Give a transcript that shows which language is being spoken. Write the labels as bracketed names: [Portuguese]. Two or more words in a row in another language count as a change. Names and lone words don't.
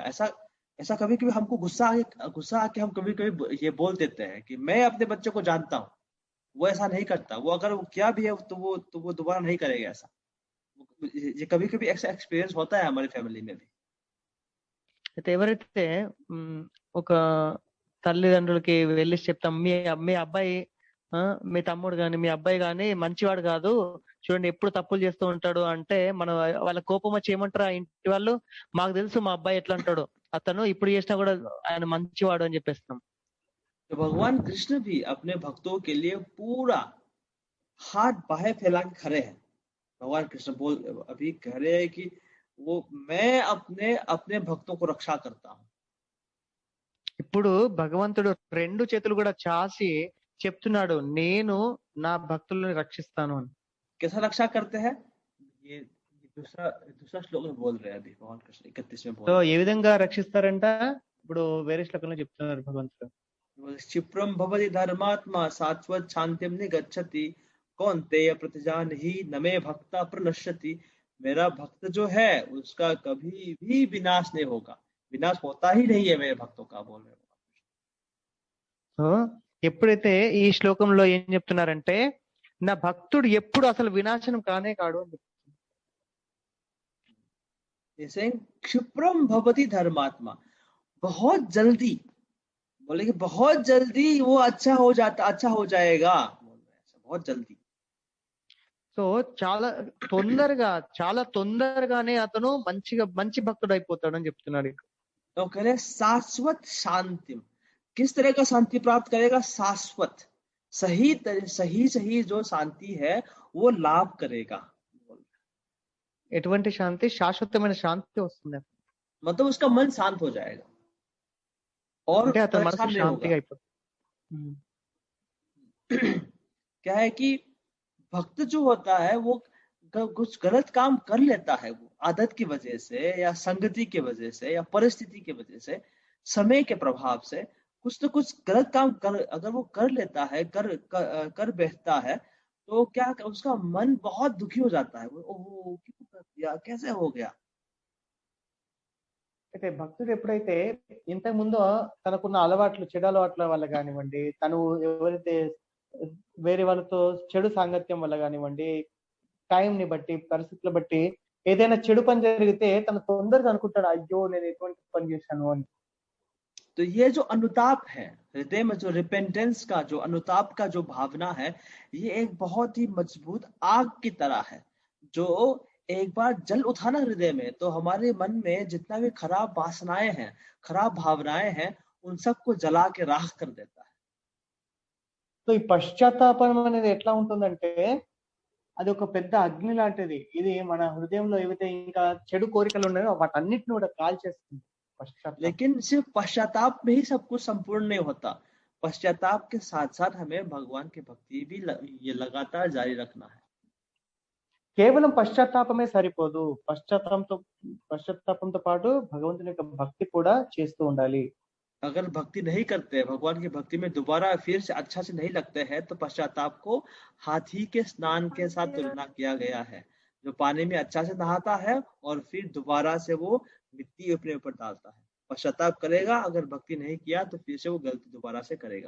[Hindi] ऐसा कभी कभी हमको गुस्सा आके हम कभी कभी ये बोल देते हैं कि मैं अपने बच्चे को जानता हूँ, वो ऐसा नहीं करता, वो अगर वो क्या भी है तो वो दोबारा नहीं करेगा ऐसा, वो ये कभी कभी ऐसा एक्सपीरियंस होता है हमारी फैमिली में भी। [Telugu] అయితే ఎవరైతే ఒక తల్లిదండ్రులకి వెళ్ళి చెప్తాం, మీ అబ్బాయి మీ తమ్ముడు గాని మీ అబ్బాయి గాని మంచివాడు కాదు, చూడండి ఎప్పుడు తప్పులు చేస్తూ ఉంటాడు అంటే, మనం వాళ్ళ కోపం వచ్చి ఏమంటారు ఆ ఇంటి వాళ్ళు, మాకు తెలుసు మా అబ్బాయి ఎట్లా అంటాడు, అతను ఇప్పుడు చేసినా కూడా ఆయన మంచివాడు అని చెప్పేస్తాం. [Hindi] तो भगवान कृष्ण भी अपने भक्तों के लिए पूरा हाथ बाहें फैला के खड़े हैं। भगवान कृष्ण अभी कह रहे हैं कि वो मैं अपने अपने भक्तों को रक्षा करता हूँ। [Telugu] ఇప్పుడు భగవంతుడు రెండు చేతులు కూడా చాచి చెప్తున్నాడు, నేను నా భక్తులను రక్షిస్తాను అని. [Hindi] कैसा रक्षा करते हैं, ये दूसरा श्लोक में बोल रहे हैं अभी भगवान कृष्ण 31 में बोल [Telugu] సో ఏ విధంగా రక్షిస్తారంట, ఇప్పుడు వేరే శ్లోకంలో చెప్తున్నారు భగవంతుడు. [Sanskrit] क्षिप्रम भवति धर्मात्मा शाश्वत शांतिम निगच्छति कौन्तेय प्रतिजानहि न मे भक्ता प्रणश्यति। [Hindi] मेरा भक्त जो है उसका कभी भी विनाश नहीं होगा, विनाश होता ही नहीं है मेरे भक्तों का, बोल रहे हैं। [Telugu] సో ఎప్పుడైతే ఈ శ్లోకంలో ఏం చెప్తున్నారంటే, నా భక్తుడు ఎప్పుడు అసలు వినాశనం కానే కాడు అని చెప్తున్నారు. [Sanskrit] क्षिप्रम भवति धर्मात्मा, [Hindi] बहुत जल्दी, बोले कि बहुत जल्दी वो अच्छा हो जाएगा, बोल रहे हैं बहुत जल्दी. [Telugu] సో చాలా తొందరగానే అతను మంచి భక్తుడు అయిపోతాడు అని చెప్తున్నాడు. [Hindi] तो कह रहे शाश्वत शांति, किस तरह का शांति प्राप्त करेगा, शाश्वत सही जो शांति है वो लाभ करेगा. [Telugu] ఎటువంటి శాంతి, శాశ్వతమైన శాంతి వస్తుంది, [Hindi] मतलब उसका मन शांत हो जाएगा और [Telugu] అతని మనసు శాంతిగా అయిపోతుంది. [Hindi] क्या है कि भक्त जो होता है वो कुछ गलत काम कर लेता है, वो आदत की वजह से या संगति की वजह से या परिस्थिति की वजह से, समय के प्रभाव से कुछ तो कुछ गलत काम अगर वो कर लेता है, कर बैठता है, तो क्या उसका मन बहुत दुखी हो जाता है, ओह क्यों कर दिया, कैसे हो गया. [Telugu] అయితే భక్తుడు ఎప్పుడైతే ఇంతకు ముందు తనకున్న అలవాట్లు, చెడు అలవాట్ల వల్ల కానివ్వండి, తను ఎవరైతే వేరే వాళ్ళతో చెడు సాంగత్యం వల్ల కానివ్వండి, టైం ని బట్టి, పరిస్థితులు బట్టి ఏదైనా చెడు పని జరిగితే తను తొందరగా అనుకుంటాడు, అయ్యో నేను ఎటువంటి పని చేశాను అని. [Hindi] तो ये जो अनुताप है हृदय में, जो रिपेंटेंस का जो अनुताप का जो भावना है, ये एक बहुत ही मजबूत आग की तरह है, जो एक बार जल उठाना हृदय में तो हमारे मन में जितना भी खराब वासनाएं हैं, खराब भावनाएं हैं, उन सबको जला के राख कर देता है. [Telugu] సో ఈ పశ్చాత్తాపం అనేది ఎట్లా ఉంటుందంటే, అది ఒక పెద్ద అగ్ని లాంటిది. ఇది మన హృదయంలో ఏవైతే ఇంకా చెడు కోరికలు ఉన్నాయో వాటన్నిటిని కూడా కాల్చేస్తుంది. [Hindi] लेकिन सिर्फ पश्चाताप में ही सब कुछ संपूर्ण नहीं होता, पश्चाताप के साथ साथ हमें भगवान की भक्ति भी ये लगातार जारी रखना है. [Telugu] కేవలం పశ్చాత్తాపమే సరిపోదు, పశ్చాత్తాపంతో పాటు భగవంతుని యొక్క భక్తి కూడా చేస్తూ ఉండాలి. [Hindi] अगर भक्ति नहीं करते, भगवान की भक्ति में दोबारा फिर से अच्छा से नहीं लगते हैं, तो पश्चाताप को हाथी के स्नान के साथ तुलना किया गया है, जो पानी में अच्छा से नहाता है और फिर दोबारा से वो मिट्टी अपने ऊपर डालता है. पश्चाताप करेगा, अगर भक्ति नहीं किया तो फिर से वो गलती दोबारा से करेगा.